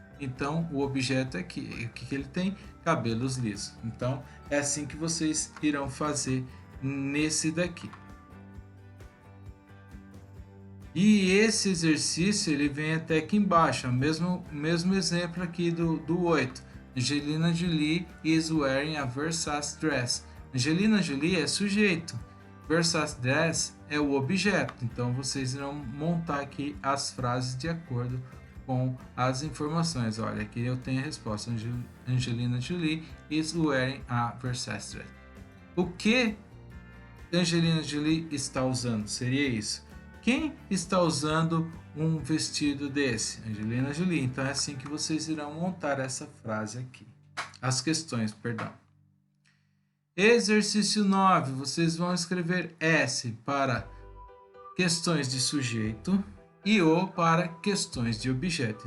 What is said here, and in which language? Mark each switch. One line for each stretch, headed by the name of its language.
Portuguese: Então o objeto é aqui. O que ele tem? Cabelos lisos. Então é assim que vocês irão fazer nesse daqui. E esse exercício ele vem até aqui embaixo, o mesmo exemplo aqui do 8.
English: Angelina Jolie is wearing a Versace dress.
Portuguese: Angelina Jolie é sujeito, Versace dress é o objeto. Então vocês irão montar aqui as frases de acordo com as informações. Olha, aqui eu tenho a resposta.
English: Angelina Jolie is wearing a Versace dress.
Portuguese: O que Angelina Jolie está usando? Seria isso. Quem está usando um vestido desse? Angelina Jolie. Então é assim que vocês irão montar essa frase aqui. As questões, perdão. Exercício 9. Vocês vão escrever S para questões de sujeito e O para questões de objeto.